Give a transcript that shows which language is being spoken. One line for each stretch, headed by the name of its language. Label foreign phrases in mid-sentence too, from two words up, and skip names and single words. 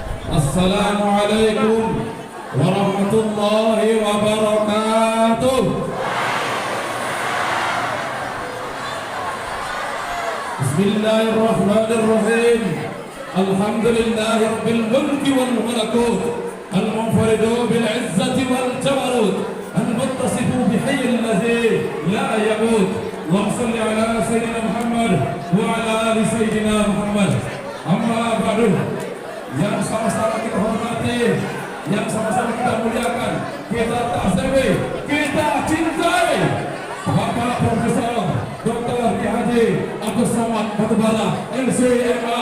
Arabic: السلام عليكم ورحمة الله وبركاته. Bismillahirrahmanirrahim. الحمد لله رب الملك والملكوت المنفرد بالعزة والجبروت المتصف بالحي الذي لا يموت. اللهم صل على سيدنا محمد وعلى آل سيدنا محمد wa ala ali sayyidina Muhammad. أما بعد.
Indonesian: Yang sama-sama kita hormati, yang sama-sama kita muliakan, kita ta'zimi, kita cintai Bapak Profesor Dr. Haji Abdul Somad Batubara LCMA.